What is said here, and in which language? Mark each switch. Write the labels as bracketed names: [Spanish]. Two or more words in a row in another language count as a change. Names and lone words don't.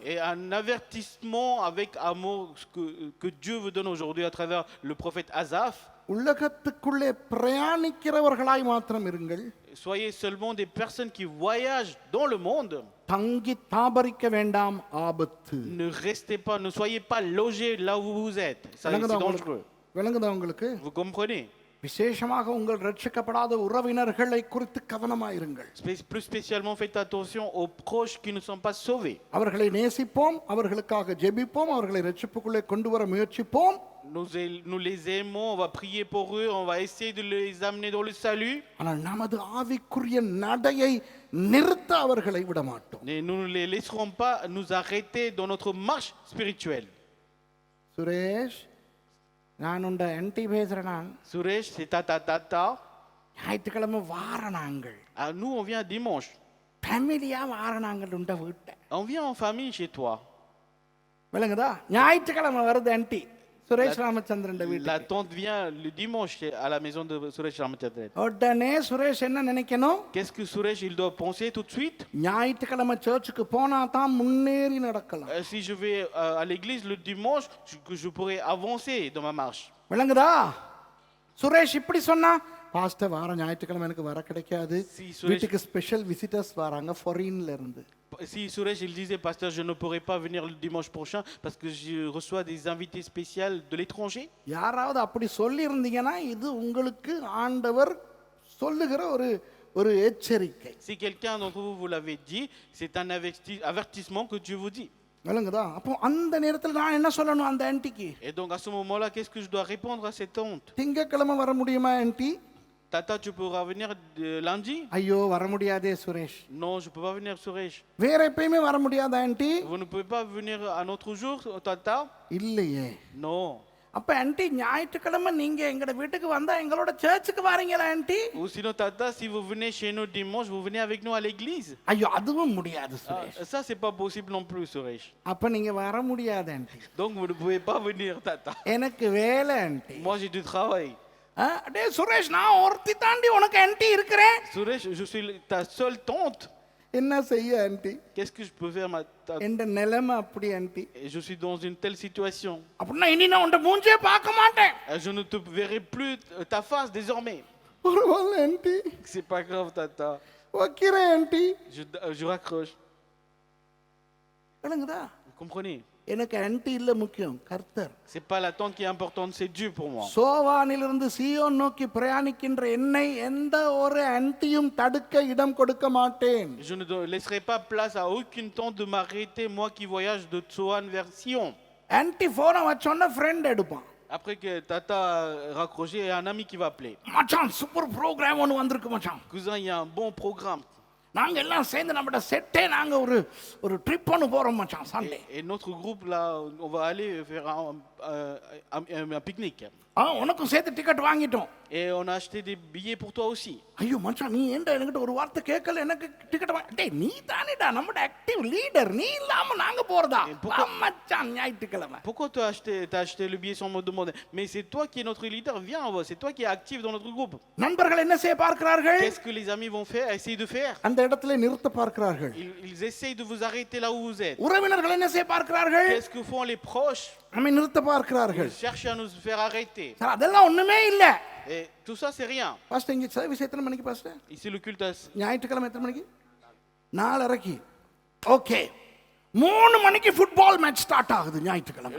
[French] Et un avertissement avec amour que Dieu vous donne aujourd'hui à travers le prophète Asaph. [Tamil] உலகத்துக்குள்ளே பிரயாணிக்கிறவர்களாய் மாத்திரம் இருங்கள். [French] Soyez seulement des personnes qui voyagent dans le monde. [Tamil] தங்கி தாபரிக்க வேண்டாம், ஆபத்து. [French] Ne restez pas, ne soyez pas logés là où vous êtes. Ça, c'est dangereux. [Tamil] விளங்குதா உங்களுக்கு? [French] Vous comprenez? [Tamil] விசேஷமாக உங்கள் ரட்சிக்கப்படாத உறவினர்களை குறித்து கவனமாயிருங்கள். [French] Plus spécialement, faites attention aux proches qui ne sont pas sauvés. [Tamil] அவர்களை நேசிப்போம், அவர்களுக்காக ஜெபிப்போம், அவர்களை ரட்சிப்புக்குள்ளே கொண்டு வர முயற்சிப்போம். [French] Nous les aimons, on va prier pour eux, on va essayer de les amener dans le salut. [Tamil] ஆனால் நமது ஆவிக்குரிய நடையை நிறுத்த அவர்களை விட மாட்டோம். [French] Et nous ne les laisserons pas nous arrêter dans notre marche spirituelle. [Tamil] சுரேஷ், நான் உண்ட என்டி பேசுறேன். [French] Suresh, c'est tata. [Tamil] ஞாயிற்றுக்கிழமை வாரணாங்கள், [French] Nous, on vient dimanche. [Tamil] ஃபேமிலியா வாரணாங்கள் உண்ட வீட்டை. [French] On vient en famille chez toi. [Tamil] விளங்குதா? ஞாயிற்றுக்கிழமை வருது ஆன்ட்டி சுரேஷ் ராமச்சந்திரன் வீட்டு. [French] La tante vient le dimanche à la maison de Suresh Ramachandran. [Tamil] உடனே சுரேஷ் என்ன நினைக்கணும்? [French] Qu'est-ce que Suresh il doit penser tout de suite? [Tamil] ஞாயிற்றுக்கிழமை சர்ச்சுக்கு போனா தான் முன்னேறி நடக்கலாம். [French] Si je vais à l'église le dimanche, je pourrai avancer dans ma marche. [Tamil] விளங்குதா? சுரேஷ் இப்படி சொன்னா, பாஸ்டர் வார ஞாயிற்றுக்கிழமை எனக்கு வர கிடைக்காது, வீட்டுக்கு [English] special visitors [Tamil] வராங்க ஃபாரின்ல இருந்து. [French] Si Suresh il disait pasteur je ne pourrai pas venir le dimanche prochain parce que je reçois des invités spéciaux de l'étranger. [Tamil] யாராவது அப்படி சொல்லி இருந்தீங்கன்னா இது உங்களுக்கு ஆண்டவர் சொல்லுகிற ஒரு எச்சரிக்கை. [French] Si quelqu'un d'entre vous l'avez dit, c'est un avertissement que Dieu vous dit. [Tamil] விளங்குதா? அப்போ அந்த நேரத்தில் நான் என்ன சொல்லணும் அந்த ஆன்ட்டிக்கு? [French] Et donc à ce moment-là, qu'est-ce que je dois répondre à cette tante? [Tamil] திங்கட்கிழமை வர முடியுமா ஆன்ட்டி? [French] Tata, tu pourras venir lundi? [Tamil] ஐயோ வர முடியாதே சுரேஷ். [French] Non, je peux pas venir Suresh. [Tamil] வேற எப்பயுமே வர முடியாதா ஆன்ட்டி? [French] Vous ne pouvez pas venir un autre jour, Tata? [Tamil] இல்லையே. [French] Non. [Tamil] அப்ப ஆன்ட்டி ஞாயிற்றுக்கிழமை நீங்க எங்கட வீட்டுக்கு வந்தா எங்களோட சர்ச்சுக்கு வரீங்களா ஆன்ட்டி? [French] Ou sinon Tata, si vous venez chez nous dimanche, vous venez avec nous à l'église? [Tamil] ஐயோ அதுவும் முடியாது சுரேஷ். [French] Ça c'est pas possible non plus Suresh. [Tamil] அப்ப நீங்க வர முடியாது ஆன்ட்டி. [French] Donc vous ne pouvez pas venir Tata. [Tamil] எனக்கு வேலை ஆன்ட்டி. [French] Moi j'ai du travail. [Tamil] அடே சுரேஷ், நான் ஒருத்தி தாண்டி உனக்கு ஆன்ட்டி இருக்கிறேன். [French] Suresh, je suis ta seule tante. [Tamil] என்ன செய்ய ஆன்ட்டி? [French] Qu'est-ce que je peux faire ma tante? [Tamil] என்ற நிலைமை அப்படி ஆன்ட்டி. [French] Et je suis dans une telle situation. [Tamil] அப்படின்னா இனி நான் உன்ட மூஞ்சே பார்க்க மாட்டேன். [French] Je ne te verrai plus ta face désormais. [Tamil] பரவாயில்ல ஆன்ட்டி. [French] C'est pas grave Tata. [Tamil] வைக்கிறேன் ஆன்ட்டி. [French] Je raccroche. [Tamil] விளங்குதா? [French] Vous comprenez? [Tamil] எனக்கு ஆன்ட்டி இல்ல முக்கியம், கர்த்தர். [French] C'est pas la tante qui est importante, c'est Dieu pour moi. [Tamil] சோவானிலிருந்து சீயோன் நோக்கி பிரயாணிக்கின்ற என்னை எந்த ஒரு ஆன்ட்டியும் தடுக்க இடம் கொடுக்க மாட்டேன். [French] Je ne laisserai pas place à aucune tante de m'arrêter, moi qui voyage de Tsoan vers Sion. [Tamil] ஆன்ட்டி போனை வச்சோன்னா ஃப்ரெண்ட் எடுப்பான். [French] Après que Tata a raccroché, il y a un ami qui va appeler. [Tamil] மச்சான் [English] super program [Tamil] ஒன்று வந்திருக்கு மச்சான். [French] Cousin, il y a un bon programme. [Tamil] நாங்க எல்லாம் சேர்ந்து நம்மட செட்டே நாங்க ஒரு ட்ரிப் ஒன்று போறோம் மச்சான் சண்டே. [French] Et notre groupe là, on va aller faire un pique-nique. [Tamil] உனக்கும் சேர்த்து டிக்கெட் வாங்கிட்டோம். [French] Et on a acheté des billets pour toi aussi. [Tamil] ஐயோ மச்சான், நீ ஏன்டா என்கிட்ட ஒரு வார்த்தை கேட்கல, எனக்கு டிக்கெட் வாங்க. டேய் நீ தானேடா நம்மட [English] active leader, [Tamil] நீ இல்லாம நாங்க போறதா? மச்சான் ஞாயிற்றுக்கிழமை. [French] Pourquoi tu as acheté le billet sans me demander? Mais c'est toi qui es notre leader, viens, c'est toi qui es actif dans notre groupe. [Tamil] நண்பர்கள் என்ன செய்ய பார்க்கிறார்கள்? [French] Qu'est-ce que les amis vont faire? Essayer de faire. [Tamil] அந்த இடத்துல நிறுத்த பார்க்கிறார்கள். [French] Ils essayent de vous arrêter là où vous êtes. [Tamil] உறவினர்கள் என்ன செய்ய பார்க்கிறார்கள்? [French] Qu'est-ce que font les proches? [Tamil] நம்மை நிறுத்த பார்க்கிறார்கள். [French] Ils cherchent à nous faire arrêter. [Tamil] அதெல்லாம் ஒண்ணுமே இல்ல. [French] Et tout ça c'est rien. [Tamil] பாஸ்டர் இங்க சர்வீஸ் எத்தனை மணிக்கு பாஸ்டர்? [French] Ici le culte [Tamil] ஞாயிற்றுக்கிழமை எத்தனை மணிக்கு? 4:30. ஓகே, 3 மணிக்கு [English] football match start [Tamil] ஆகுது ஞாயிற்றுக்கிழமை.